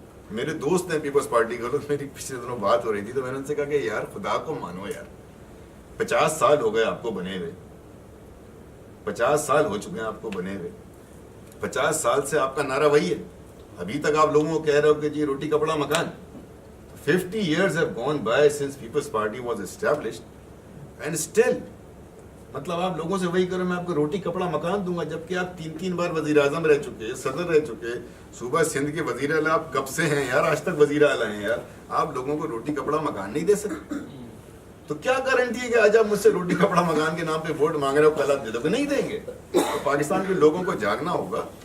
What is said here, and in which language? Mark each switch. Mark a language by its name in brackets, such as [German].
[Urdu] میرے دوست ہیں پیپلز پارٹی کے لوگ, میری پچھلے دنوں بات ہو رہی تھی تو میں نے ان سے کہا کہ یار خدا کو مانو یار, 50 سال ہو گئے آپ کو بنے ہوئے, 50 سال ہو چکے ہیں آپ کو بنے ہوئے, 50 سال سے آپ کا نعرہ وہی ہے. ابھی تک آپ لوگوں کو کہہ رہے ہو کہ جی روٹی کپڑا مکان. [English] 50 years have gone by since People's Party was established and still [Urdu] مطلب آپ لوگوں سے وہی کرو میں آپ کو روٹی کپڑا مکان دوں گا، جبکہ آپ 3 بار وزیر اعظم رہ چکے، صدر رہ چکے، صوبہ سندھ کے وزیر اعلیٰ آپ کب سے ہیں یار، آج تک وزیر اعلیٰ ہیں یار، آپ لوگوں کو روٹی کپڑا مکان نہیں دے سکتے؟ تو کیا گارنٹی ہے کہ آج آپ مجھ سے روٹی کپڑا مکان کے نام پہ ووٹ مانگ رہے ہو، کل آپ دے دو گے؟ نہیں دیں گے۔ تو پاکستان کے لوگوں کو جاگنا ہوگا،